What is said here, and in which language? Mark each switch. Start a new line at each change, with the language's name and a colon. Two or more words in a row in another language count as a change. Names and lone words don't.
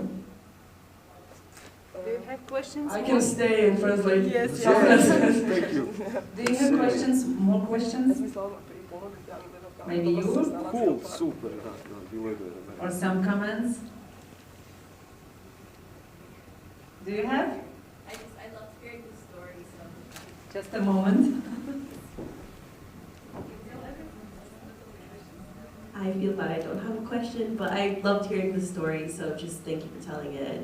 English: Do you have questions? I can stay and translate. Yes. Thank you. Do you have questions? More questions? Maybe you? Cool, super,
Croatian: da, bilo je
English: Or some comments? Do you have? I hearing the story, so Just a moment. I feel that I don't have a question, but I loved hearing the story, so just thank you for telling it.